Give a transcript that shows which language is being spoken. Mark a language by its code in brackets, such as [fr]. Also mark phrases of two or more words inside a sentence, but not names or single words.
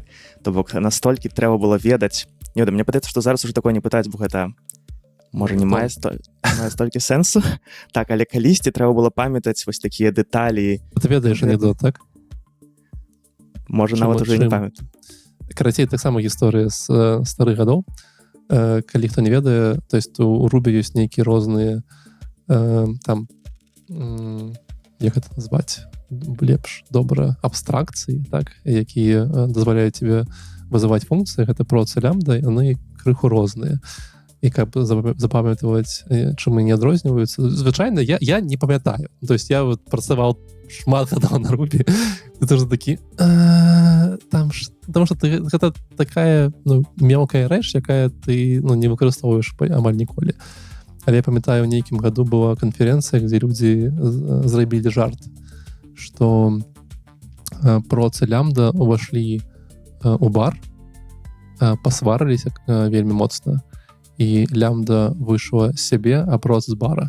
[be] То бок настолькі трэба было ведаць. Не ведаю, мне падаецца, што зараз уже такое не пытаць, бо гэта можа не мае столькі сэнсу. Так, але калісьці трэба было памятаць вось такія дэталі. Ты ведаеш анекдот, так? Можа, нават уже не памятаю. Карацей, таксама гісторыя з старых гадоў. Калі хто не ведае, [ru] то есть [be] у Ruby ёсць нейкія розныя там, як гэта назваць, лепш, добра, абстракцыі, так, якія дазваляюць тебе вызываць функцыі, гэта проц і лямбда, яны крыху розныя. І каб запамятаваць, чым яны адрозніваюцца, звычайна я не памятаю. [ru] То есть я вот [be] працаваў шмат гадоў на Ruby, ты тоже такі там, [ru] потому что [be] гэта такая мелкая рэч, якая ты не выкарыстоўваеш амаль ніколі. Але я памятаю, у нейкім году была канферэнцыя, дзе людзі зрабілі жарт, што проц і лямбда ўвашлі у бар, пасварыліся вельмі моцна, і лямбда выйшла з сябе, а проц з бара.